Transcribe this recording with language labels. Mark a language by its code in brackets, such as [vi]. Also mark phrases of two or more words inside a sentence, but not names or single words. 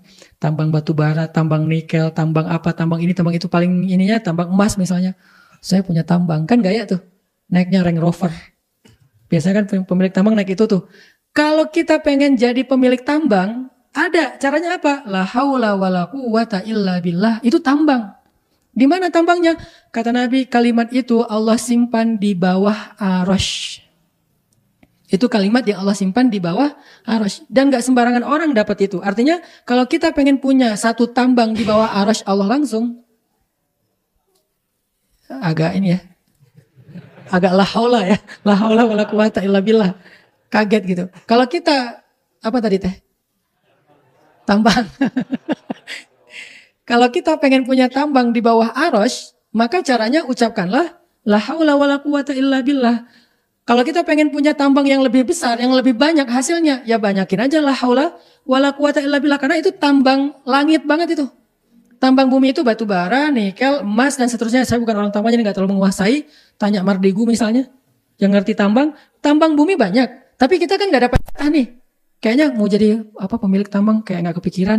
[id] Tambang batu bara, tambang nikel, tambang apa, tambang ini, tambang itu, paling ininya tambang emas misalnya. Saya punya tambang, kan gaya tuh. Naiknya Range Rover. Biasanya kan pemilik tambang naik itu tuh. Kalau kita pengen jadi pemilik tambang, ada caranya apa? [ar] La haula wala quwata illa billah. [id] Itu tambang. Di mana tambangnya? Kata Nabi, kalimat itu Allah simpan di bawah arasy. Itu kalimat yang Allah simpan di bawah arasy. Dan gak sembarangan orang dapat itu. Artinya kalau kita pengen punya satu tambang di bawah arasy Allah langsung, agak ini ya, agak [ar] la haula [id] ya, [ar] la haula wala quwata illa billah. [id] Kaget gitu. Kalau kita, apa tadi teh? Tambang. Kalau kita pengen punya tambang di bawah arasy, maka caranya ucapkanlah [ar] la haula wala quwata illa billah. [id] Kalau kita pengen punya tambang yang lebih besar, yang lebih banyak hasilnya, ya banyakin aja [ar] la haula wala quwata illa billah. [id] Karena itu tambang langit banget itu. Tambang bumi itu batu bara, nikel, emas, dan seterusnya. Saya bukan orang tambang, jadi gak terlalu menguasai. Tanya Mardigu misalnya, yang ngerti tambang. Tambang bumi banyak, tapi kita kan gak dapat nih. Kayaknya mau jadi pemilik tambang, kayak gak kepikiran.